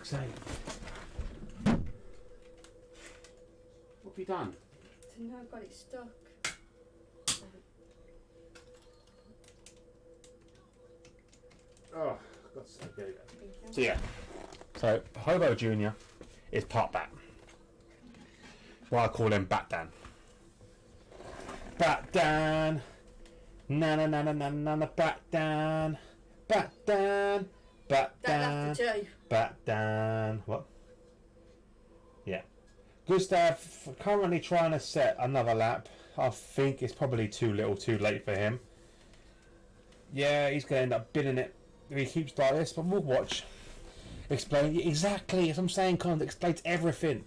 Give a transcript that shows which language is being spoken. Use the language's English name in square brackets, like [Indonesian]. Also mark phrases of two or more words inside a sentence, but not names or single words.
[English] Oh, for fuck's sake. have you done? No, I've got it stuck. Oh, God's sake, there you go. So yeah, so Hobo Jr. is part bat. Well, I call him Bat Dan. Bat Dan, na na na na na na na, Bat Dan, Bat Dan, Bat Dan, After two. Bat Dan. What? Yeah, Gustav currently trying to set another lap. I think it's probably too little, too late for him. Yeah, he's going to end up binning it if he keeps like this, but we'll watch. Explain exactly as I'm saying. It explains everything.